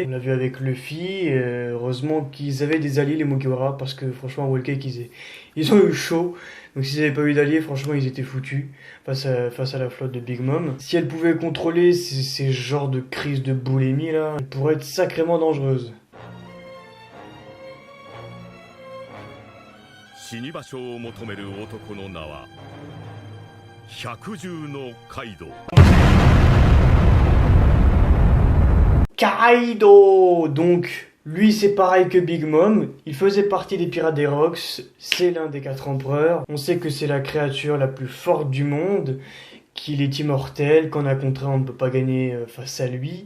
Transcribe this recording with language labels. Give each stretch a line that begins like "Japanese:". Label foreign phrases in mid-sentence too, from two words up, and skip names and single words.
French: On l'a vu avec Luffy. Heureusement qu'ils avaient des alliés, les Mugiwara, parce que franchement, Whole Cake, Ils ont eu chaud. Donc s'ils n'avaient pas eu d'alliés, franchement, ils étaient foutus face à la flotte de Big Mom. Si elle pouvait contrôler ces genres de crises de boulimie là, elle pourrait être sacrément dangereuse.
Japanese: 死に場所を求める男の名は百獣のカイドウ。 Kaido!
French: Donc, lui c'est pareil que Big Mom, il faisait partie des pirates des Rocks, c'est l'un des 4 empereurs. On sait que c'est la créature la plus forte du monde, qu'il est immortel, qu'en a contre un on ne peut pas gagner face à lui.